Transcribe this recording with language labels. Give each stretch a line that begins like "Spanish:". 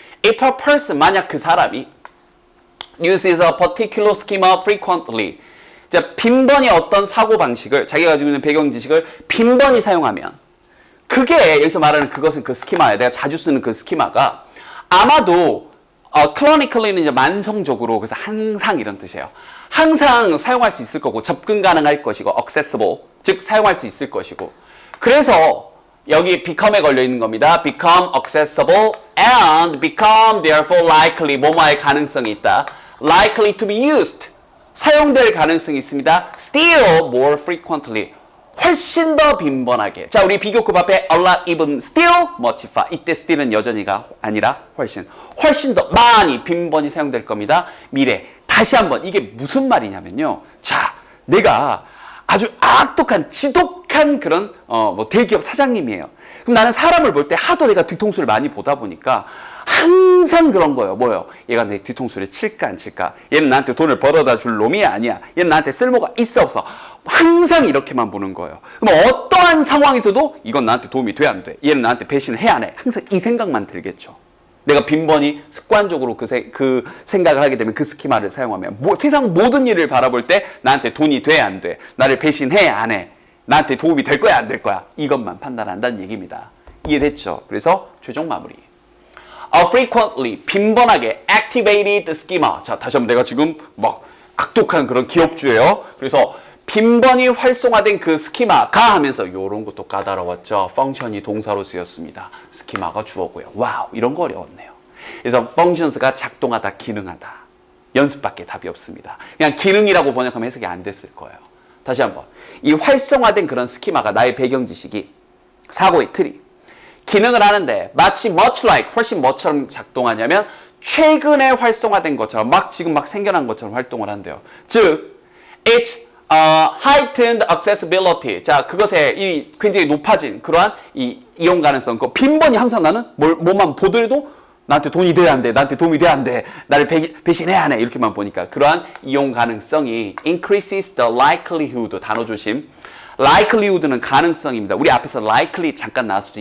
English: If a person
Korean: 만약 그 사람이
English: uses a particular schema frequently
Korean: 자, 빈번히 어떤 사고 방식을 자기가 가지고 있는 배경 지식을 빈번히 사용하면 그게 여기서 말하는 그것은 그 스키마예요. 내가 자주 쓰는 그 스키마가 아마도 chronically는 이제 만성적으로 그래서 항상 이런 뜻이에요. 항상 사용할 수 있을 거고 접근 가능할 것이고 accessible 즉 사용할 수 있을 것이고 그래서 여기 become에 걸려 있는 겁니다.
English: become accessible and become therefore likely
Korean: 뭐뭐할 가능성이 있다.
English: likely to be used
Korean: 사용될 가능성이 있습니다.
English: still more frequently
Korean: 훨씬 더 빈번하게. 자, 우리 비교급 앞에 a lot, even, still, much far. 이때 still은 여전히가 아니라 훨씬 더 많이 빈번히 사용될 겁니다. 미래. 다시 한번 이게 무슨 말이냐면요. 자, 내가 아주 악독한 지독한 그런 대기업 사장님이에요. 그럼 나는 사람을 볼 때 하도 내가 뒤통수를 많이 보다 보니까 항상 그런 거예요. 뭐요? 얘가 내 뒤통수를 칠까 안 칠까? 얘는 나한테 돈을 벌어다 줄 놈이 아니야. 얘는 나한테 쓸모가 있어 없어. 항상 이렇게만 보는 거예요. 그럼 어떠한 상황에서도 이건 나한테 도움이 돼 안 돼? 얘는 나한테 배신을 해 안 해? 항상 이 생각만 들겠죠. 내가 빈번히 습관적으로 그 생각을 하게 되면 그 스키마를 사용하면 세상 모든 일을 바라볼 때 나한테 돈이 돼 안 돼? 나를 배신해 안 해? 나한테 도움이 될 거야 안 될 거야? 이것만 판단한다는 얘기입니다. 이해됐죠? 그래서 최종 마무리.
English: frequently
Korean: 빈번하게
English: activated schema.
Korean: 자, 다시 한번 내가 지금 막 악독한 그런 기업주예요. 그래서 빈번히 활성화된 그 스키마가 하면서 이런 것도 까다로웠죠. 펑션이 동사로 쓰였습니다. 스키마가 주어고요. 와우, 이런 거 어려웠네요. 그래서 functions가 작동하다, 기능하다. 연습밖에 답이 없습니다. 그냥 기능이라고 번역하면 해석이 안 됐을 거예요. 다시 한번. 이 활성화된 그런 스키마가 나의 배경 지식이 사고의 틀이 기능을 하는데 마치 much like 훨씬 뭐처럼 작동하냐면 최근에 활성화된 것처럼 지금 막 생겨난 것처럼 활동을 한대요.
English: 즉, it's heightened accessibility.
Korean: 자, 그것에 이 굉장히 높아진 그러한 이용 가능성. 빈번히 항상 나는 뭐만 보더라도 나한테 돈이 돼야 안 돼. 나한테 도움이 돼야 안 돼. 나를 배신해야 하네. 이렇게만 보니까 그러한 이용 가능성이
English: increases the likelihood.
Korean: 단어 조심. likelihood는 가능성입니다. 우리 앞에서 likely 잠깐 나왔었죠.